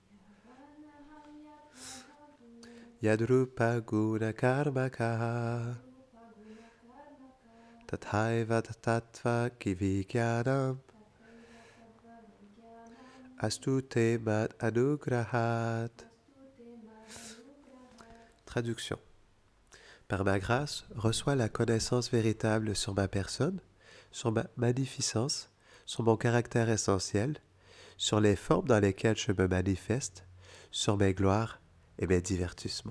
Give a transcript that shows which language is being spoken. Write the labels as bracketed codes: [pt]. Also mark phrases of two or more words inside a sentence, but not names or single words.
[sa] Yadrupa guna karmaka Tathaiva tattva kivijnanam Astute mad anugrahat. [fr] Traduction. Par ma grâce, reçois la connaissance véritable sur ma personne, sur ma magnificence, sur mon caractère essentiel, sur les formes dans lesquelles je me manifeste, sur mes gloires et mes divertissements.